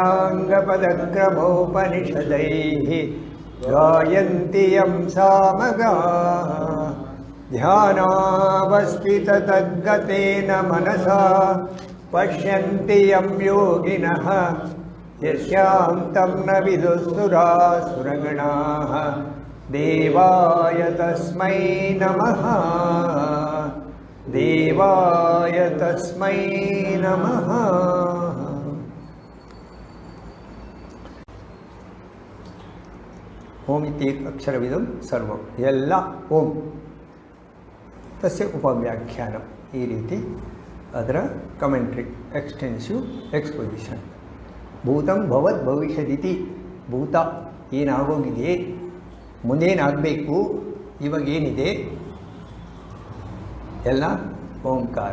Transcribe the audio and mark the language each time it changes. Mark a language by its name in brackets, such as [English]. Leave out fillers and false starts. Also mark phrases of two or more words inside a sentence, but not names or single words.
[Sanskrit] ಸಾಂಗಪದಕ್ರಮೋಪನಿಷದೈಃ ಗಾಯಂತಿ ಯಂ ಸಾಮಗಾಃ ಧ್ಯಾನಾವಸ್ಥಿತತದ್ಗತೇನ ಮನಸಾ ಪಶ್ಯಂತಿ ಯಂ ಯೋಗಿನಃ ಯಸ್ಯಾಂ ತಂ ನ ವಿದುಃಸುರಾಸುರಗಣಾಃ ದೇವಾಯ ತಸ್ಮೈ ನಮಃ ದೇವಾಯ ತಸ್ಮೈ ನಮಃ. ಓಂ ಇತಿ ಅಕ್ಷರವಿದಂ ಸರ್ವಂ, [Kannada] ಎಲ್ಲ ಓಂ. [Sanskrit] ತಸ್ಯ ಉಪವ್ಯಾಖ್ಯಾನ, [Kannada] ಈ ರೀತಿ ಅದರ ಕಮೆಂಟ್ರಿ, [English] extensive exposition. [Sanskrit] ಭೂತಂ ಭವತ್ ಭವಿಷ್ಯದಿತಿ, [Kannada] ಭೂತ ಏನಾಗೋಗಿದೆ, ಮುಂದೇನಾಗಬೇಕು, ಇವಾಗೇನಿದೆ ಎಲ್ಲ ಓಂಕಾರ.